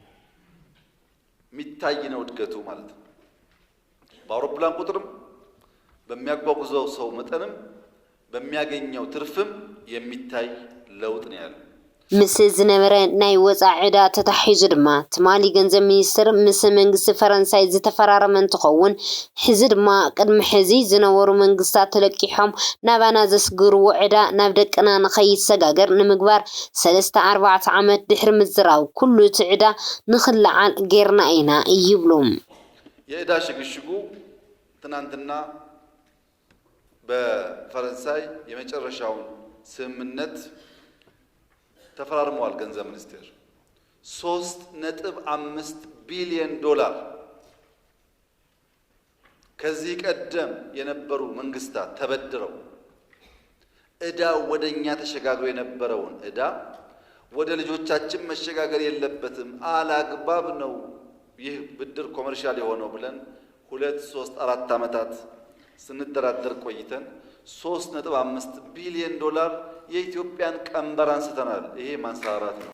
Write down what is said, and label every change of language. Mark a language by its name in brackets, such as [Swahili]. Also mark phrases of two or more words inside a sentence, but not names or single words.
[Amharic] ሚታይ ነው እድገቱ ማለት ነው በአውሮፕላን ቁጥርም በሚያጓጉዘው ሰው መጠንም በሚያገኘው ትርፍም የሚታይ ለውጥ ነው ያለው [Tigrinya] ምስ ዝነበረ ናይ ወፃኢ ዕዳ ተታሒዙ ድማ ትማሊ ገንዘብ ሚኒስትር ምስ መንግስቲ ፈረንሳይ ዝተፈራረመ እንትኸውን ሕዚ ድማ ቅድሚ ሕዚ ዝነበሩ መንግስታት ተለቂሖም ናባና ዘስግርዎ ዕዳ ናብ ደቅና ንኸይሰጋገር ንምግባር 3-4 ዓመት ድሕሪ ምዝራው ኩሉ እቲ ዕዳ ንኽለዓል ጌርና ኢና ይብሎም [Amharic] የዕዳ ሽግሽጉ ትናንትና በፈረንሳይ የመጨረሻውን ስምምነት ተፈራርመዋል ገንዘብ ሚኒስቴር 3.5 ቢሊዮን ዶላር ከዚህ ቀደም የነበሩ መንግስታት ተበድረው ዕዳ ወደኛ ተሸጋግሮ የነበረውን ዕዳ ወደ ልጆቻችን መሸጋገር የለበትም አላግባብ ነው ይህ ብድር ኮመርሻል የሆነው ብለን 2-3-4 ዓመታት ስንደራደር ቆይተን 3.5 ቢሊዮን ዶላር የኢትዮጵያን ቀንበር አንስተናል ይሄ ማንሳራት ነው